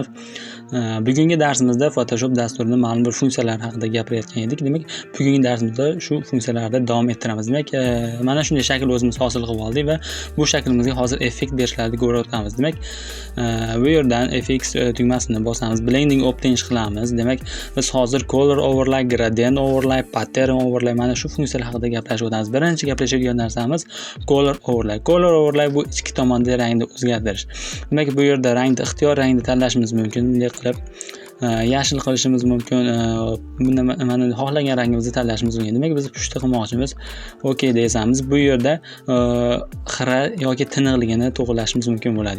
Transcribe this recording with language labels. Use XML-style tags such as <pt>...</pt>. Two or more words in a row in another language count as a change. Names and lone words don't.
<uz>Bugungi darsimizda Photoshop dasturining ma'lum bir funksiyalari haqida gapirayotgan edik. Demak, bugungi darsimizda shu funksiyalarni davom ettiramiz. Demak, mana shunday shakl o'zimiz hosil qilib oldik va bu shaklimizga hozir effekt berishlarni ko'rib Demak, bu yerdan FX tugmasini bosamiz,</uz> <en>blending optimize</en> <uz>qilamiz. Demak, biz hozir</uz> <en>color overlay, gradient overlay, pattern overlay</en> <uz>mana shu funksiyalar haqida gaplashib o'tamiz. Birinchi gaplashadigan narsamiz</uz> <en>color overlay. Color overlay</en> <uz>bu ichki tomonda rangni o'zgartirish. Demak, bu yerda rangni ixtiyor rangni tanlashimiz mumkin. Bunday qilib yashil qilishimiz mumkin. Bunda mana xohlagan rangimizni tanlashimiz mumkin. Demak, biz pushta qilmoqchimiz. OK desamiz. Bu yerda xira yoki tiniqligini to'g'rilashimiz mumkin bo'ladi.</uz>